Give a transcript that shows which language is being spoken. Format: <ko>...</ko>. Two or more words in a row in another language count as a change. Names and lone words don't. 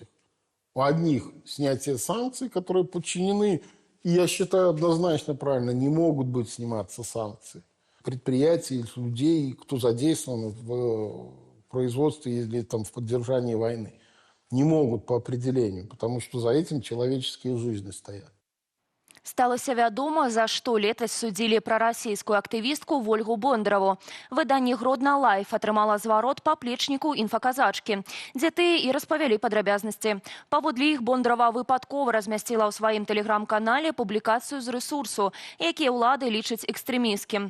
<ru>У одних снятие санкций, которые подчинены, и я считаю однозначно правильно, не могут быть сниматься санкции. Предприятий, людей, кто задействован в производстве или там, в поддержании войны, не могут по определению, потому что за этим человеческие жизни стоят.</ru> <be>Сталася вядома, за што летась судзілі прарасійскую актывістку Вольгу Бондараву. Выданне «Гродна Лайф» атрымала зварот паплечніку інфаказачкі, дзе тыя і распавялі падрабязнасці. Паводле іх Бондарава выпадкова размясціла ў сваім тэлеграм-канале публікацыю з рэсурсу, якія ўлады лічаць экстрэміскім.</be>